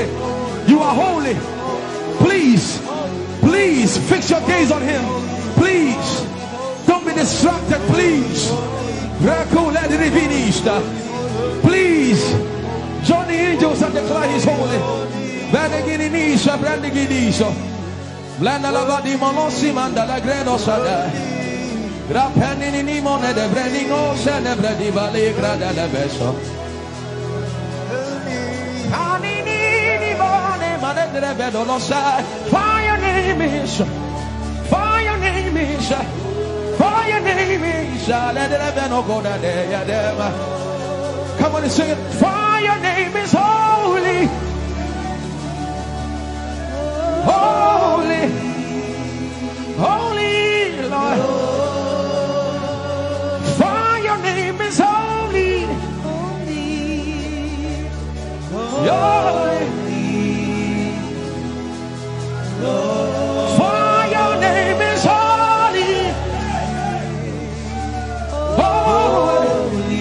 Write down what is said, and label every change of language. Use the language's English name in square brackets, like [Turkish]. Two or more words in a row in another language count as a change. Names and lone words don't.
[English] You are holy. Please, please fix your gaze on him. Please, don't be distracted, please. Please, join the angels and declare he's holy. Blanda la vadi monosi manda la greno sada. Grapenini ni mone de brenino se ne bredi vale grada le beso. Anini ni mone mane de bedo lo sa. For your name is, for your name is, for your name is. Let the beno go da de ya dem. Come on and sing it. For your name is holy. Holy, holy Lord, for your name is holy, holy, for your name is holy, holy.